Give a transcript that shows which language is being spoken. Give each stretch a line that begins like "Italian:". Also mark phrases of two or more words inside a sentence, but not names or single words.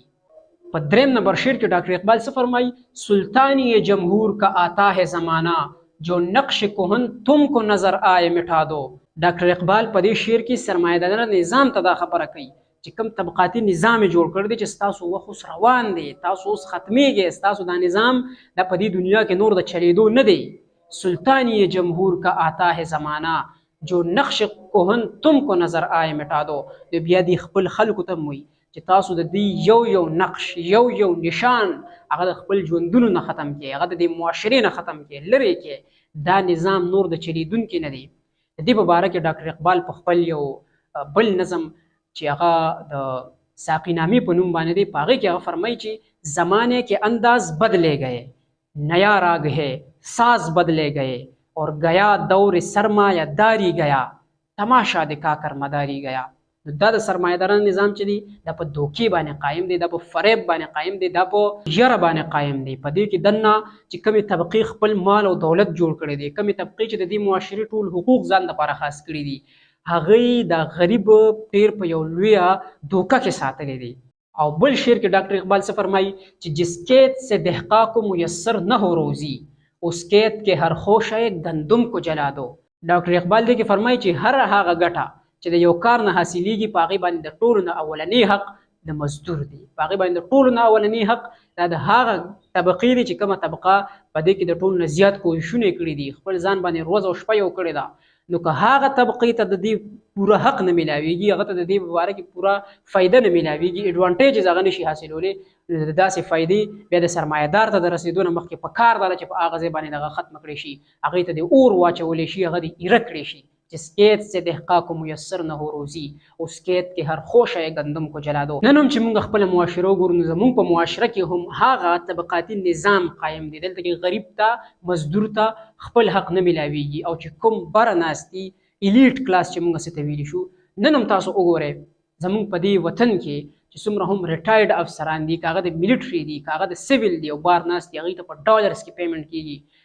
Pashto: په دریم نمبر شعر کې ډاکټر اقبال څه فرمایي،
Urdu: سلطانی جمهور کا آتا ہے زمانہ، جو نقش کہن تم کو نظر آئے مٹا دو.
Pashto: ډاکټر اقبال په دې شعر کې سرمایه‌دارانه نظام ته دا خبره کوي چې کوم طبقاتي نظام جوړ کړی دی چې ستاسو وخت اوس روان دی، تاسو اوس ختمیږئ، ستاسو دا نظام دا په دې دنیا کې نور د چلیدو نه دی.
Urdu: سلطانی جمهور کا آتا ہے زمانہ، جو نقش کہن تم کو نظر آئے مٹا دو.
Pashto: بیا دې خپل خلکو ته وایي چې تاسو د دې یو نقش، یو نشان هغه د خپل ژوندونو نه ختم کړئ، هغه د دې معاشرې نه ختم کړئ، لرې کړئ. دا نظام نور د چلیدونکي نه دی. د دې په باره کې ډاکټر اقبال په خپل یو بل نظم چې هغه د ساقینامې په نوم باندې دی، په هغې کې هغه فرمایي چې
Urdu: زمانے کے انداز بدلے گئے، نیا راگ ہے ساز بدلے گئے، اور گیا دور سرمایہ داری گیا، تماشا دکھا کر مداری گیا.
Pashto: دا د سرمایه‌دارانو نظام چې دی دا په دوکې باندې قایم دی، دا په فریب باندې قایم دی، دا په یره باندې قایم دی. په دې کې دننه چې کومې طبقې خپل مال او دولت جوړ کړی دی، کومې طبقې چې د دې معاشرې ټول حقوق ځان لپاره خاص کړي دي، هغوی د غریب ډېر په یو لویه دوکه کې ساتلی دی. او بل شعر کې ډاکټر اقبال څه فرمایي چې
Urdu: جس کیت سے دهقا کو میسر نہ ہو روزی، اس کیت کے ہر خوشے گندم کو جلا دو.
Pashto: ډاکټر اقبال دې کې فرمایي چې هر هغه ګټه چې د یو کار نه حاصلېږي په هغې باندې د ټولو نه اولنی حق د مزدور دی، په هغې باندې د ټولو نه اولنی حق دا د هغه طبقې دی چې کومه طبقه په دې کې د ټولو نه زیات کوششونه کړي دي، خپل ځان باندې روز او شپه یو کړې ده. نو که هغه طبقې ته د دې پوره حق نه میلاویږي، هغه ته د دې په باره کې پوره فایده نه میلاویږي، ایډوانټیجز هغه نشي حاصلولی، د داسې فایدې بیا د سرمایه‌دار ته د رسېدو نه مخکې په کار دا ده چې په هغه ځای باندې دغه ختمه کړی شي، هغې ته دې اور واچولی شي، هغه دې ایره کړی شي.
Urdu: جس کیت سے دهقا کو میسر نہ ہو روزی، اس کیت کې هر خوشه گندم کو جلا دو.
Pashto: نن هم چې موږ خپله معاشره وګورو نو زموږ په معاشره کې هم هغه طبقاتي نظام قایم دی. دلته کې غریب ته، مزدور ته خپل حق نه میلاویږي، او چې کوم بره ناست دي
English: elite class
Pashto: چې موږ څه ته ویلی شو، نن هم تاسو وګورئ زموږ په دې وطن کې چې څومره هم ریټایرډ افسران دي، که هغه د ملیټري دي، که هغه د سیویل دي او بار ناست دي، هغوی ته په ډالرز کې پیمنټ کېږي.